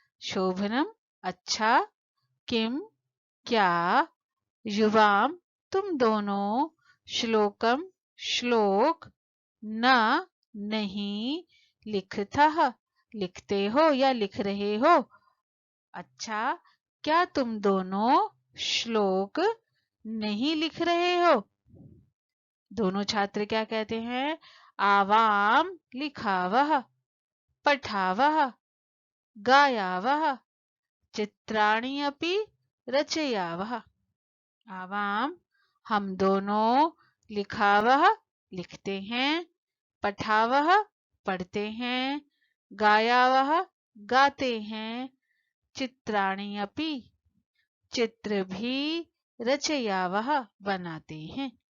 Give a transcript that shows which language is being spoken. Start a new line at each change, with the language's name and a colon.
Hindi: शोभनम अच्छा, किम क्या, युवां तुम दोनों, श्लोकम श्लोक, न नहीं, लिखतः लिखते हो या लिख रहे हो। अच्छा, क्या तुम दोनों श्लोक नहीं लिख रहे हो? दोनों छात्र क्या कहते हैं?
Sanskrit: आवाम लिखावः, पठावः, गायावः, चित्राणि अपि रचयावः।
Hindi: आवाम हम दोनों, लिखावः लिखते हैं, पठावः पढ़ते हैं, गायावः गाते हैं, चित्राणि अपि चित्र भी, रचयावः बनाते हैं।